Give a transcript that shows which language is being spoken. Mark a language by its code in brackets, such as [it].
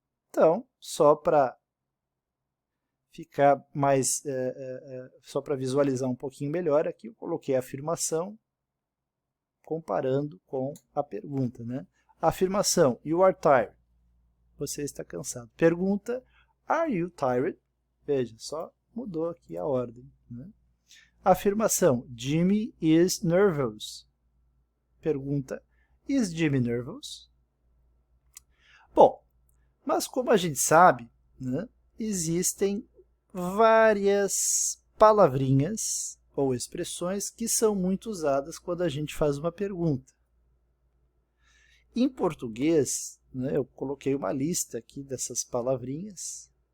[pt] Então, só para ficar mais, só para visualizar um pouquinho melhor, aqui eu coloquei a afirmação comparando com a pergunta, né? Afirmação, [en] you are tired. [pt] Você está cansado. Pergunta, [en] are you tired? [pt] Veja, só mudou aqui a ordem, né? [en] Afirmação, Jimmy is nervous. Pergunta, is Jimmy nervous? [pt] Bom, mas como a gente sabe, né, existem várias palavrinhas ou expressões que são muito usadas quando a gente faz uma pergunta. Em português, né, eu coloquei uma lista aqui dessas palavrinhas.